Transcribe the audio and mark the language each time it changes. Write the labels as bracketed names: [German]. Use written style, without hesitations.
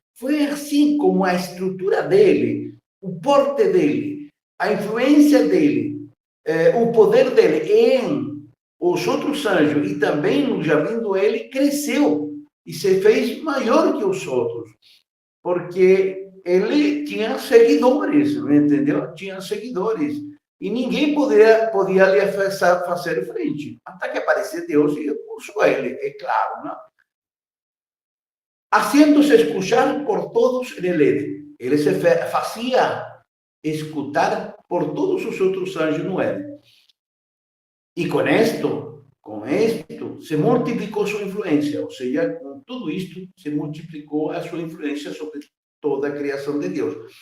[Portuguese] Foi assim como a estrutura dele, o porte dele, a influência dele, o poder dele em os outros anjos e também no jardim do Éden cresceu e se fez maior que os outros, porque ele tinha seguidores, entendeu? Tinha seguidores. E ninguém podia lhe fazer frente. Até que apareceu Deus e puxou ele, é claro, não? [Spanish] Haciéndose escuchar por todos en el Éden. [Portuguese] Ele se fazia escutar por todos os outros anjos no Éden. E com isto, se multiplicou sua influência. Ou seja, com tudo isto, se multiplicou a sua influência sobre toda a criação de Deus.